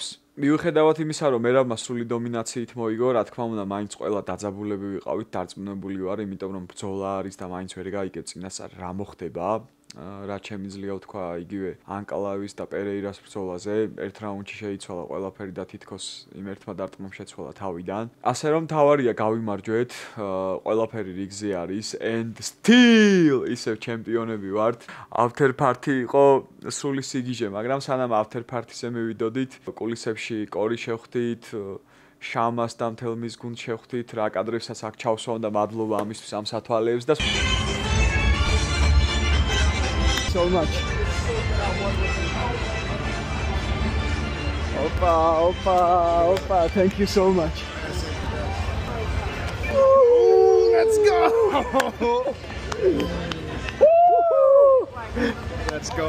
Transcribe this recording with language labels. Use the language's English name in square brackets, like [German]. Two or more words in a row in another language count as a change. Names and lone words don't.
[Georgian] მიუხედავად იმისა, რომ მერაბმა სრული დომინაციით მოიგო, რა თქმა უნდა, მაინც ყველა დაძაბულები ვიყავით, დარწმუნებული ვარ, იმიტომ რომ ბრძოლა არის და მაინც ვერ გაიგებ წინასწარ რა მოხდება. რაც შემიძლია ვთქვა იგივე ანკალავის და პერეირას ბრძოლაზე, ერთ რაუნდში შეიცვალა ყველაფერი და თითქოს იმ ერთმა დარტყმამ შეცვალა თავიდან. ასე რომ თავარია გავიმარჯვეთ, ყველაფერი რიგზე არის [English] and still [Georgian] ისევ ჩემპიონები ვართ. [English] After party [Georgian] იყო სრული სიგიჟე, მაგრამ სანამ [English] after party- [Georgian] ზე მივიდოდით, კულისებში კორი შევხვდით, შამას და მთელ მის გუნდს შევხვდით, რა კადრებსაც აქ ჩავსვამ და მადლობა ამისთვის ამ სათვალეებს და [English] so much. Opa, thank you so much. Ooh, let's go! Let's go.